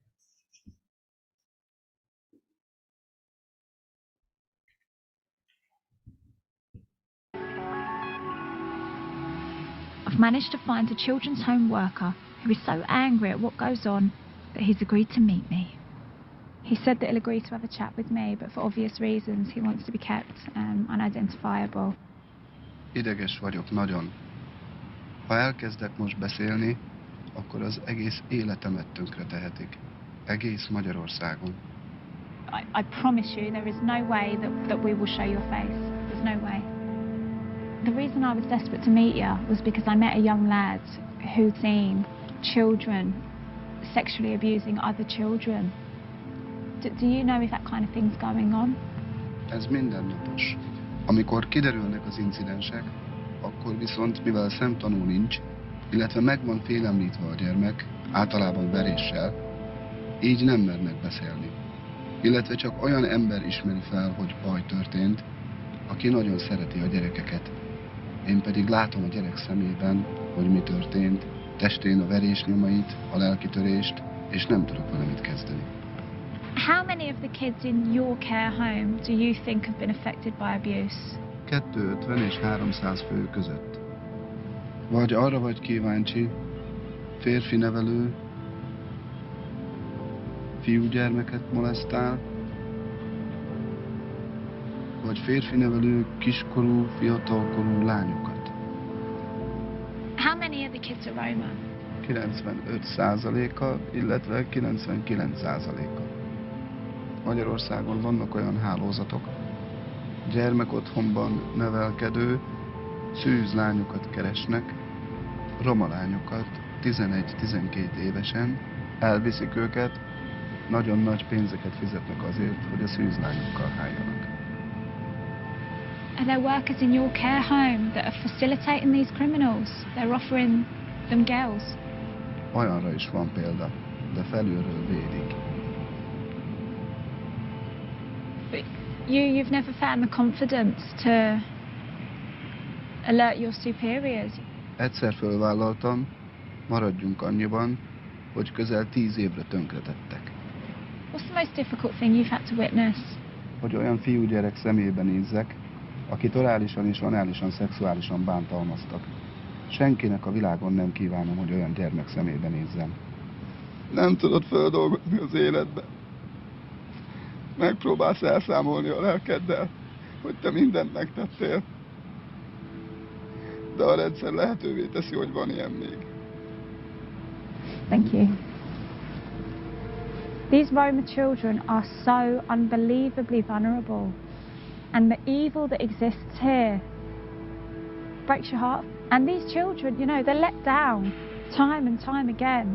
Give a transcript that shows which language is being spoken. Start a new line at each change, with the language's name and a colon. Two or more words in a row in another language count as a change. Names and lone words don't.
English: I've managed to find a children's home worker who is so angry at what goes on that he's agreed to meet me. He said that he'll agree to have a chat with me, but for obvious reasons he wants to be kept unidentifiable.
Hungarian: Ideges vagyok nagyon. Ha elkezdek most beszélni, akkor az egész életemet tönkretehetik. Egész Magyarországon.
English: I promise you there is no way that we will show your face. There's no way. The reason I was desperate to meet you was because I met a young lad who'd seen children sexually abusing other children. Do you know if that kind of thing's going on?
Hungarian: Ez mindennapos. Amikor kiderülnek az incidensek, akkor viszont, mivel szemtanú nincs, illetve meg van félemlítve a gyermek, általában veréssel, így nem mernek beszélni. Illetve csak olyan ember ismeri fel, hogy baj történt, aki nagyon szereti a gyerekeket. Én pedig látom a gyerek szemében, hogy mi történt, testén a verés nyomait, a lelkitörést, és nem tudok vele mit kezdeni.
English: How many of the kids in your care home do you think have been affected by abuse?
Hungarian: 250 és 300 fő között. Vagy arra vagy kíváncsi, férfi nevelő, fiúgyermeket molesztál, vagy férfi nevelő kiskorú, fiatalkorú lányokat.
English: How many of the kids are Roma?
Hungarian: 95%-a, illetve 99%-a. Magyarországon vannak olyan hálózatok, gyermekotthonban nevelkedő, szűz lányokat keresnek, roma lányokat 11-12 évesen, elviszik őket, nagyon nagy pénzeket fizetnek azért, hogy a szűz lányokkal háljanak.
English: Are there workers in your care home that are facilitating these criminals? They're offering them girls.
Hungarian: Olyanra is van példa, de felülről védik.
English: But you've never found the confidence to alert your superiors.
Hungarian: Egyszer fölvállaltam, maradjunk annyiban, hogy közel 10 évre tönkretettek. What's the most difficult thing you've had to witness? Hogy olyan fiúgyerek szemébe nézzek, akit orálisan és análisan szexuálisan bántalmaztak. Senkinek a világon nem kívánom, hogy olyan gyermek szemébe nézzem. Nem tudod földolgozni az életbe. Megpróbálsz elszámolni a lelkeddel, hogy te mindent megtettél. De a rendszer lehetővé teszi, hogy van ilyen még.
English: Thank you. These Roma children are so unbelievably vulnerable. And the evil that exists here breaks your heart. And these children, you know, they're let down time and time again.